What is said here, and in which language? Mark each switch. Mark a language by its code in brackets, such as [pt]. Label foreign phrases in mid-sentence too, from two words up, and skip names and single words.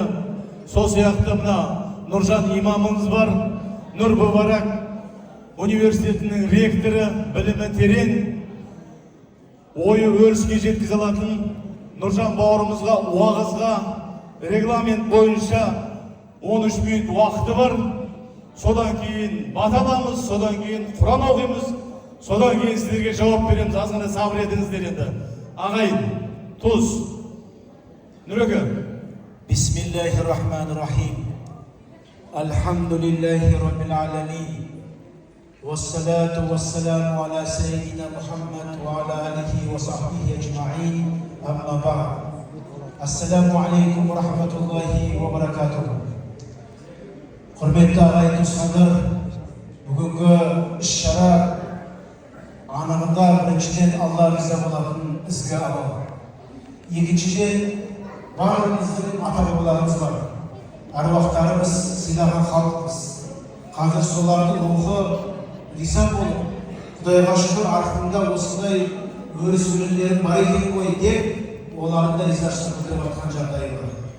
[kk] Сол сияқты мына Нұржан имамымыз бар, Нұр Мүбарак университетінің ректоры, білімі терең, ойы өріске жеткізе алатын Нұржан бауырымызға уағызға регламент бойынша 13 минут уақыты бар. Содан кейін бата аламыз, содан кейін Құран оқимыз, содан кейін сіздерге жауап береміз. Азғана сабыр етіңіздер енді. Ағайын, Тұз, Нұреке. [ar] بسم الله الرحمن الرحيم. الحمد لله رب العالمين. والصلاة والسلام على سيدنا محمد وعلى آله وصحبه أجمعين. أما بعد. السلام عليكم ورحمة الله وبركاته. [kk] Құрметті ағайын туысқандар, бүгінгі іс-шара анығында біріншіден Алла риза болатын ізгі амал. Екіншіден барлығымыздың ата-бабаларымыз бар. Аруақтарымыз сыйлаған халықпыз. Қазір солардың рухы риза болып, Құдайға шүкір артында осындай өріс өлеңдерің бар екен ғой деп, олардың да ризашылық білдіріп жатқан жағдайы бар.